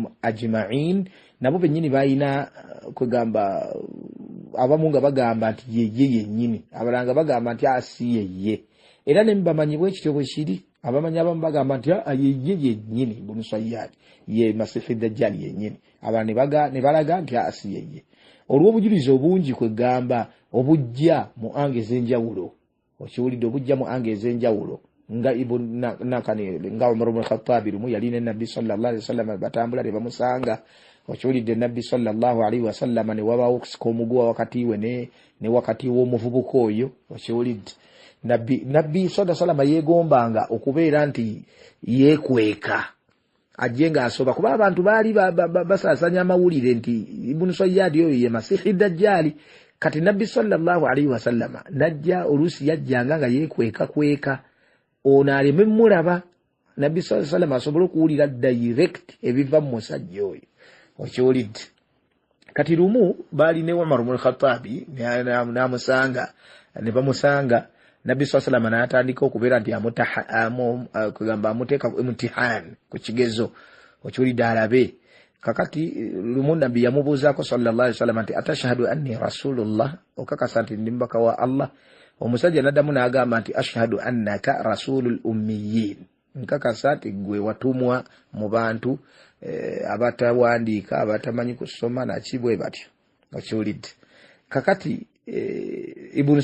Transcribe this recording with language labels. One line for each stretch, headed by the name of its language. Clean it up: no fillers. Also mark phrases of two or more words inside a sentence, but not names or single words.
Ganda: ajma'in nabo bennyini bayina kugamba abamu nga bagamba nti ye yennyini abalanga bagamba nti asiyeye era ne mbamanyibwa ekityo bwe kiri abamanyi abamu bagamba nti ye yennyini Ibn Sayyad ye
Arabic: المسيح الدجال
Ganda: yennyini abantu ne balaga nti asiyeye olw'obujulizi obungi kwegamba obujja mu ange ez'enjawulo okiwulidde obujja mu ange ez'enjawulo nga nga Umar ibn Khattab lumu yali ne Nabbi
Arabic: صلى الله عليه وسلم
Ganda: batambula ne bamusanga okiwulidde Nabbi
Arabic: صلى الله عليه وسلم
Ganda: ne wabawo okusika omugwa wakati we ne wakati w'omuvubuka oyo okiwulidde Nabbi
Arabic: صلى الله عليه وسلم
Ganda: yeegombanga okubeera nti yeekweka ajenga asoba kuba abantu baali basaasanya amawulire nti Ibn Sayyad oyo ye
Arabic: المسيح الدجال
Ganda: kati Nabbi
Arabic: صلى الله عليه وسلم
Ganda: najja olusi yajjanga nga yeekweka ono aleme mulaba Nabbi
Arabic: صلى الله عليه وسلم
Ganda: asobola okuwulira direct ebiva mu musajja oyo okiwulidde kati lumu baali ne Umar ibn Khattab n'amusanga ne bamusanga Nabbi
Arabic: صلى الله عليه وسلم
Ganda: n'atandika okubeera nti kugamba amuteeka imtihan ku kigezo okiwulidde alabe kakati lumu Nabbi yamubuuzaako sallallahu
Arabic: عليه وسلم
Ganda: nti
Arabic: أتشهد أني رسول الله
Ganda: okakasa nti ndi mbaka wa Allah omusajja n'addamu n'agamba nti
Arabic: أشهد أنك رسول
Ganda: ummiyin nkakasa nti gwe watumwa mu bantu abatawandiika abatamanyi kusoma nakibwe batyo okiwulidde kakati Ibn